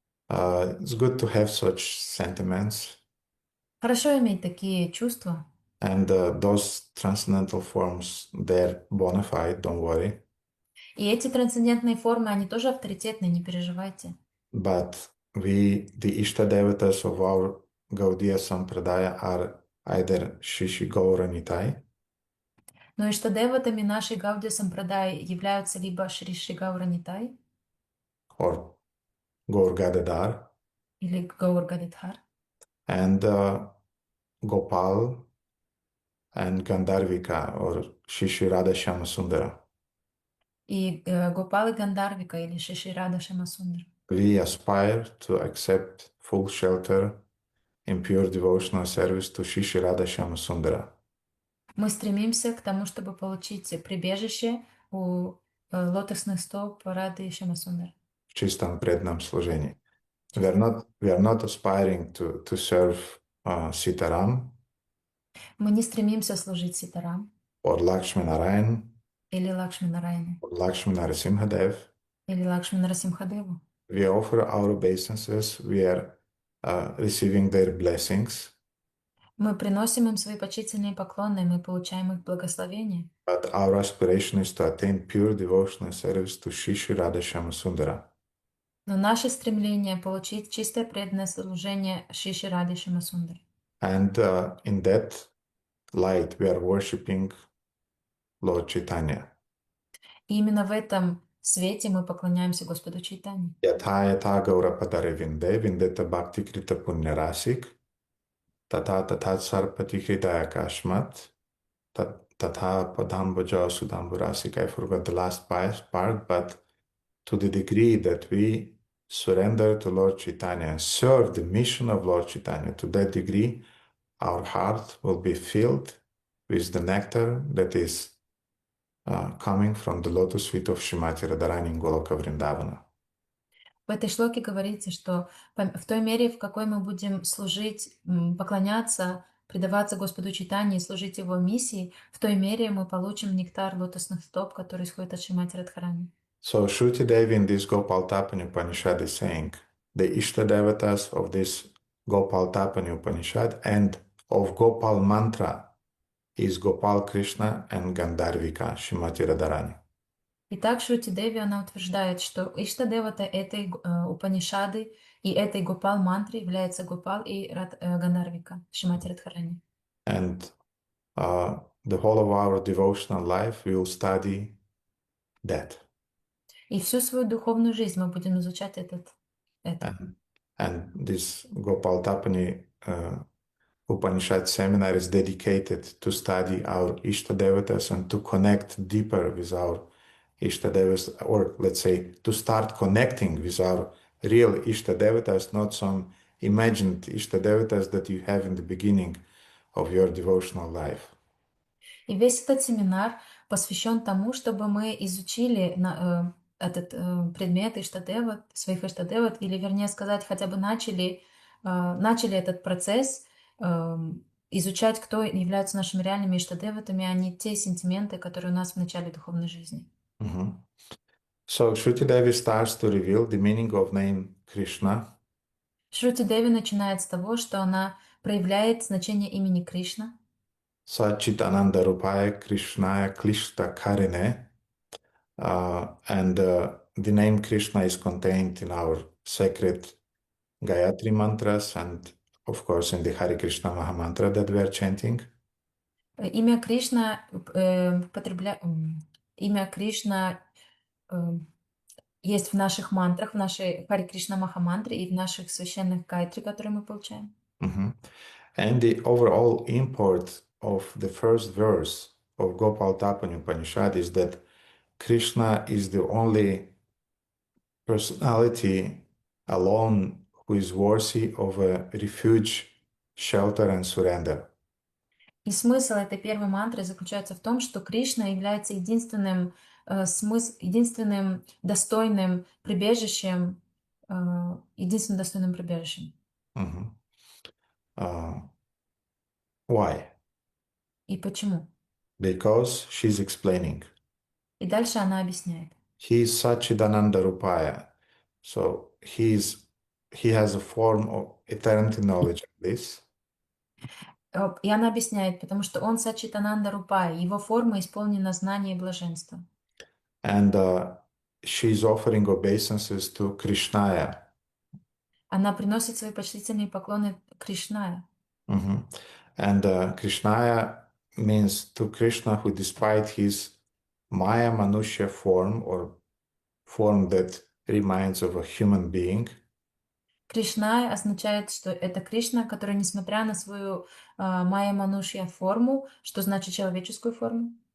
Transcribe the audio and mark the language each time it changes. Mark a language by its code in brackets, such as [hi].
[en] It's good to have such sentiments, [ru] Хорошо иметь такие чувства. [en] and those transcendental forms, they're bona fide, don't worry. [ru] И эти трансцендентные формы, они тоже авторитетные, не переживайте. [en] But we, the Ishtadevatas of our Gaudiya Sampradaya, are either Shishi Gaura Nitai, [ru] Но Иштадеватами нашей Гаудия Сампрадай являются либо Шри Шри Гаура Нитай [en] or Gaur Gadadhar, [ru] или Гаур Гададхар, [en] and Gopal and Gandharvika, or Shishi Radha Shyamasundara. [ru] и Гопалы Гандарвика или Шиши Рада Шамасундра. [en] We aspire to accept full shelter in pure devotional service to Shishi Radha Shyamasundara. [ru] Мы стремимся к тому, чтобы получить прибежище у лотосных стоп Рады Шамасундара. В чистом преданном служении. [en] We are not aspiring to serve Sitaram [ru] Мы не стремимся служить Ситарам [en] or Lakshmi Narayan [ru] или Лакшми Нараяне [en] or Lakshmi Narasimhadev. [ru] или Лакшми Нарасимхадеву. [en] We offer our obeisances. We are receiving their blessings. [ru] Мы приносим им свои почтительные поклоны, и мы получаем их благословение. [en] But our aspiration is to attain pure devotional service to Shishi Radha Shyamasundara. [ru] Но наше стремление получить чистое преданное служение Шиши Ради Шамасундаре. [en] And in that light, we are worshipping Lord Chaitanya. [ru] И именно в этом свете мы поклоняемся Господу Чайтани. [sa] Yatha yatha gaura padare vinde vindeta bhakti krita punya rasik tata tata sarpati hridaya kashmat tata padambuja sudambu rasik. [en] I forgot the last part, but to the degree that we surrender to Lord Chaitanya and serve the mission of Lord Chaitanya, to that degree, our heart will be filled with the nectar that is coming from the lotus feet of Shrimati Radharani in Goloka Vrindavana. [ru] В этой шлоке говорится, что в той мере, в какой мы будем служить, поклоняться, предаваться Господу Чайтани и служить Его миссии, в той мере мы получим нектар лотосных стоп, который исходит от Шримати Радхарани. [en] So Shruti Devi in this Gopalатапani Upanishad is saying the Ishtadevatas of this Gopalatapani Upanishad and of Gopal mantra is Gopal Krishna and Gandharvika Shrimati Radharani. [ru] Итак, Шрути Деви, она утверждает, что Иштадевата этой Упанишады и этой Гопал мантры является Гопал и Гандарвика, Шримати Радхарани. [en] And the whole of our devotional life we will study that. [ru] И всю свою духовную жизнь мы будем изучать это. [en] And this Gopalатapani Upanishad seminar is dedicated to study our Ishtadevatas and to connect deeper with our Ishtadevatas, or let's say to start connecting with our real Ishtadevatas, not some imagined Ishtadevatas that you have in the beginning of your devotional life. [ru] И весь этот семинар посвящен тому, чтобы мы изучили этот предмет Иштадеват, своих Иштадеват, или вернее сказать, хотя бы начали этот процесс изучать, кто являются нашими реальными Иштадеватами, а не те сентименты, которые у нас в начале духовной жизни. [en] So Shruti Devi starts to reveal the meaning of name Krishna. [ru] Шрути Деви начинает с того, что она проявляет значение имени Кришна. [sa] Sachitananda Rupaya Krishnaya Klishta Karine. [en] And the name Krishna is contained in our sacred Gayatri mantras and, of course, in the Hare Krishna Mahamantra that we are chanting. [ru] Имя Кришна есть в наших мантрах, в нашей Харе Кришна Махамантре и в наших священных гайтри, которые мы получаем. [en] And the overall import of the first verse of Gopalатapani Upanishad is that Krishna is the only personality alone who is worthy of a refuge, shelter and surrender. [ru] И смысл этой первой мантры заключается в том, что Кришна является единственным единственным достойным прибежищем, единственным достойным прибежищем. [en] Mhm. Uh, why? [ru] И почему? [en] Because she's explaining. [ru] И дальше она объясняет. [en] He is Satchidananda Rupaya. So he has a form of eternity knowledge of this. [ru] И она объясняет, потому что он Сачитананда Рупай, его форма исполнена знания и блаженства. [en] And she's offering obeisances to Krishnaya. [ru] Она приносит свои почтительные поклоны Кришнае. Mhm. [en] And Krishnaya means to Krishna who, despite his Maya Manushya form or form that reminds of a human being, [ru] Кришна означает, что это Кришна, который, несмотря на свою майя манушья форму, что значит человеческую форму,